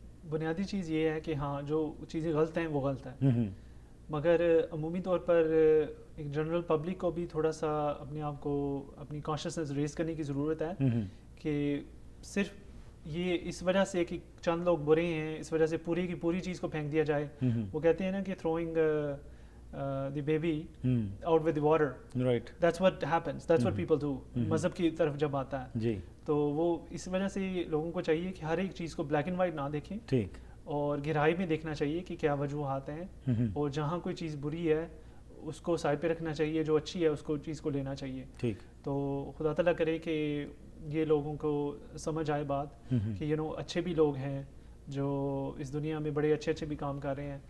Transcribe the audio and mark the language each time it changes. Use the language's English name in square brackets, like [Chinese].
[Urdu] بنیادی چیز یہ ہے کہ ہاں جو چیزیں غلط ہیں وہ غلط ہیں, مگر عمومی طور پر ایک جنرل پبلک کو بھی تھوڑا سا اپنے آپ کو اپنی کانشیسنس ریز کرنے کی ضرورت ہے کہ صرف یہ اس وجہ سے کہ چند لوگ برے ہیں اس وجہ سے پوری کی پوری چیز کو پھینک دیا جائے. [English] وہ کہتے ہیں نا کہ throwing the baby out with the water, right. that's what happens, that's what people do [Urdu] مذہب کی طرف جب آتا ہے. جی تو وہ اس وجہ سے لوگوں کو چاہیے کہ ہر ایک چیز کو بلیک اینڈ وائٹ نہ دیکھیں, ٹھیک, اور گہرائی میں دیکھنا چاہیے کہ کیا وجوہات ہیں, اور جہاں کوئی چیز بری ہے اس کو سائڈ پہ رکھنا چاہیے, جو اچھی ہے اس کو چیز کو لینا چاہیے. ٹھیک. تو خدا تعالیٰ کرے کہ یہ لوگوں کو سمجھ آئے بات کہ اچھے بھی لوگ ہیں جو اس دنیا میں بڑے اچھے اچھے بھی کام کر رہے ہیں.